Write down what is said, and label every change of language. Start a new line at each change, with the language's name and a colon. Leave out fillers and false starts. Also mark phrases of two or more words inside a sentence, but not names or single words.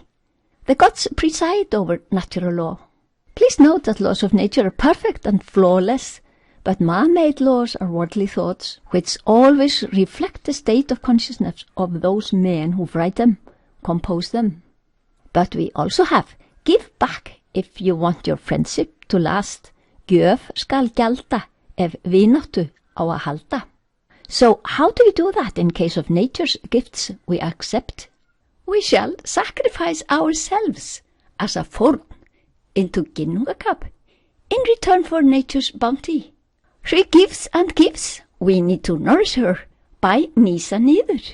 English: The gods preside over natural law. Please note that laws of nature are perfect and flawless, but man-made laws are worldly thoughts, which always reflect the state of consciousness of those men who write them, compose them. But we also have give back if you want your friendship to last.
Icelandic: Gjöf skal gjalda ef vináttu á að halda.
English: So how do we do that in case of nature's gifts we accept? We shall sacrifice ourselves as a fórn into Ginnungagap in return for nature's bounty. She gives and gives. We need to nourish her by
Icelandic: nísa niður.